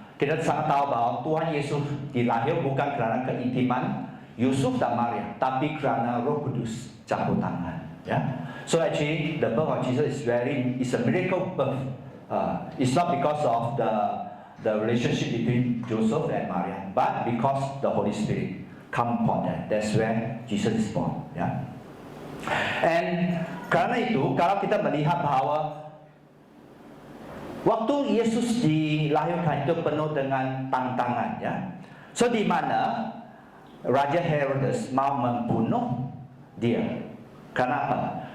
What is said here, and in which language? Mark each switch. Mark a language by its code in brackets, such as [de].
[id] Kita sangat tahu bahwa Tuhan Yesus dilahir bukan karena keintiman Yusuf dan Maria, tapi karena Roh Kudus campur tangan. Ya. [en] So actually, the birth of Jesus is a miracle birth. It's not because of the relationship between Joseph and Maria, but because the Holy Spirit come upon them. That's where Jesus is born. [id] Ya. And karena itu, kalau kita melihat bahwa waktu Yesus dilahirkan itu penuh dengan tantangan, ya. So di mana Raja Herodes mau membunuh dia. Kenapa?